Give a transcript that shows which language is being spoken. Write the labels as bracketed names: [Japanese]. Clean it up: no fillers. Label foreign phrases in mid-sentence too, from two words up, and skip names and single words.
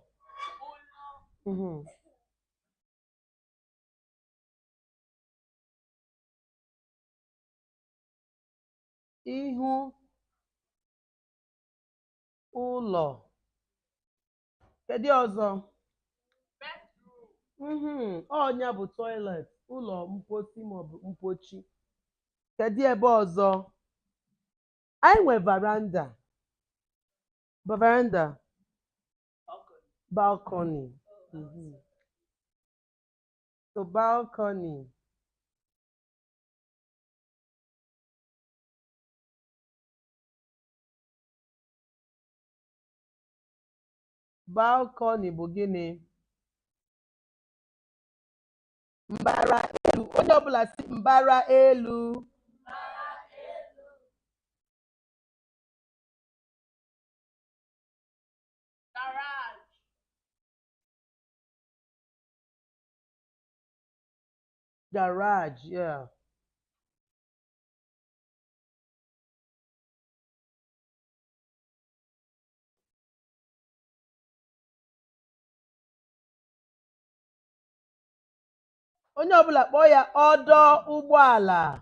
[Igbo] Ihu ụlọ. Kedu ọzọ? Ọnya bụ toilet, ụlọ mposi maọbụ mpochi. Kedu ebe ọzọ? Anyị nwe veranda. [English] Balcony. So balcony. [Igbo] Balcony bụ gịnị? Mbara elu. Onye ọbụla si mbara elu. [English] Garage, yeah. [Igbo] Onye ọbụla kpọọ ya ọdọ ụgbọala.